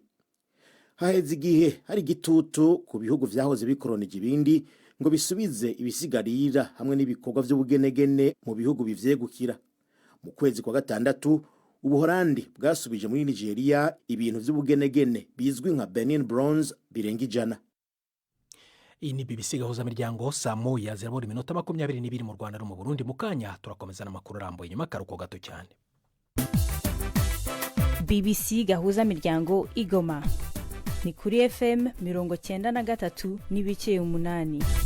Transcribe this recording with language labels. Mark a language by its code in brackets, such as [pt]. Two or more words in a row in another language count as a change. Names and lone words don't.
[rn] Haheze igihe hari igitutu ku bihugu vyahoze bikoronije ibindi ngo bisubize ibisigarira hamwe n'ibikorwa by'ubugenegene mu bihugu bivyegukira. [rw] Mu kwezi kwa gatandatu, Ubuholandi bwasubije muri Nigeria ibintu by'ubugenegene bizwi nka Benin Bronze birenga 100. Iyi ni BBC gahuza miryango saa moya zirabura iminota 22 mu Rwanda no mu Burundi. Mu kanya turakomeza n'amakuru arambuye nyuma karuko gato cyane. BBC gahuza miryango Igoma ni kuri FM 93 n'ibice 8.